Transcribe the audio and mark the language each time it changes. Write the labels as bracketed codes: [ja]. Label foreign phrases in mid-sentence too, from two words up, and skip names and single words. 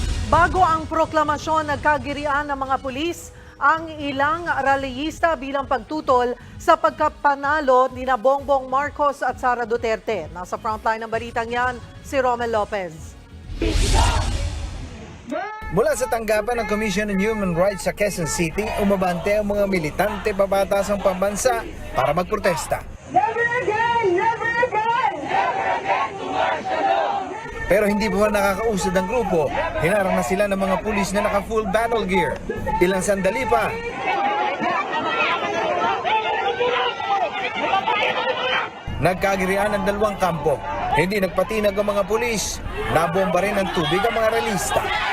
[tl] Bago ang proklamasyon, nagkagirian ng mga pulis ang ilang rallyista bilang pagtutol sa pagkapanalo ni Bongbong Marcos at Sara Duterte. Nasa frontline ng balitang yan, si Romel Lopez. Mula sa tanggapan ng Commission on Human Rights sa Quezon City, umabante ang mga militante pabatasang pambansa para magprotesta. [en] Never again! Never again! Never again to martial law! [tl] Pero hindi pa nakakausad ang grupo, hinarang na sila ng mga pulis na naka- [en] full battle gear. [tl] Ilang sandali pa, nagkagirian ang dalawang kampo. Hindi nagpatinag ang mga pulis, nabomba rin ng tubig ang mga ralista.